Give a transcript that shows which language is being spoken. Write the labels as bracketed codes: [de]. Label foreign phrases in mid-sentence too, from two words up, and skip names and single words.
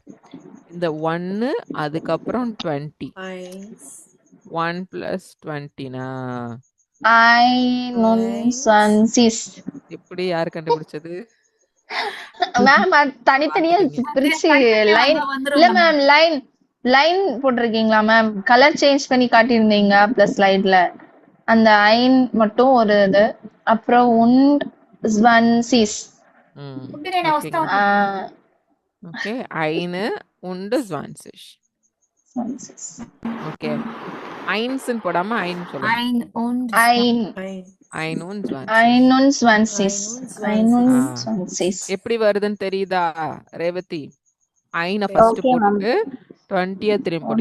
[ta] இந்த 1 அதுக்கப்புறம் 20, 1 + 20 எப்படி யாரு கண்டுபிடிச்சது? மேம் தனித்தனியா பிரிச்சு லைன் இல்ல மேம், லைன் போட்டிருக்கீங்களா மேம்? [en] colour change [ta] பண்ணி காட்டியிருந்தீங்க [en] plus slide. [ta] அந்த ஐன் மட்டும் ஒரு இது, அப்புறம் [de] und zwanzig. [ta] ஓகே, [de] eine und zwanzig. [ta] ஓகே, ஐன்ஸ்ன்னு போடாம ஐன் சொல்லுங்க. எப்படி வருதுன்னு தெரியுதா ரேவதி? ஐனை ஃபர்ஸ்ட் போட்டுட்டு 20 திரும்பி போடு.